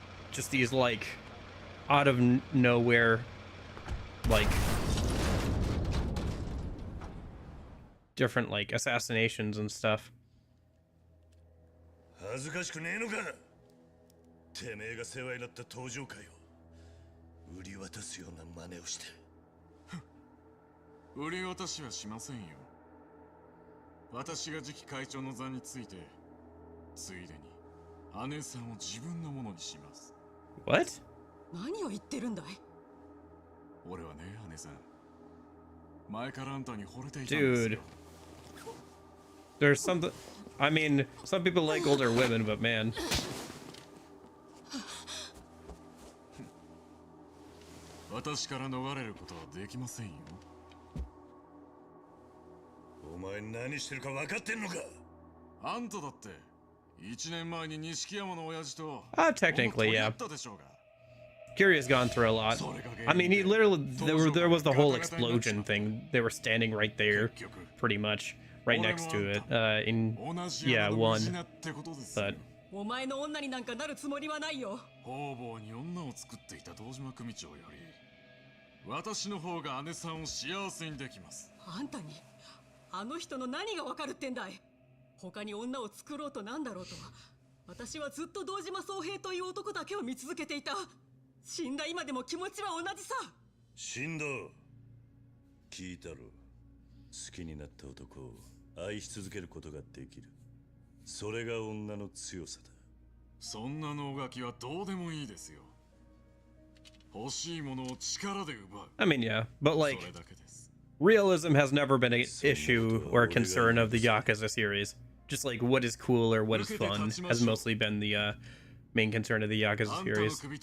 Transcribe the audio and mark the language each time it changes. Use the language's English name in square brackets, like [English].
[English] Just these like out of nowhere like different like assassinations and stuff. [Japanese] 恥ずかしくねえのか。てめえが世話になった登場会を売り渡すような真似をして。売り渡しはしませんよ。私が次期会長の座について、ついでに姉さんを自分のものにします。 [English] What? [Japanese] 何を言ってるんだい？俺はね、姉さん。前からあんたに惚れていたんですよ。 [English] Dude. There's something. I mean, some people like older women, but man. [Japanese] 私から逃れることはできませんよ。お前何してるか分かってんのか。あんただって1年前に錦山の親父と。 [English] Technically, yeah. Kiryu's gone through a lot. I mean, he literally there was the whole explosion thing. They were standing right there, pretty much, right next to it. Yeah, one. But [Japanese] お前の女になんかなるつもりはないよ。方々に女を作っていた堂島組長より、私の方が姉さんを幸せにできます。あんたにあの人の何がわかるってんだい。他に女を作ろうとなんだろうと、私はずっと堂島宗平という男だけを見続けていた。死んだ今でも気持ちは同じさ。死んだ。聞いたろ。好きになった男を愛し続けることができる。それが女の強さだ。そんな能書きはどうでもいいですよ。欲しいものを力で奪う。 [English] I mean, yeah, but like realism has never been an issue or a concern of the Yakuza series. Just like what is cool or what is fun has mostly been the main concern of the Yakuza series.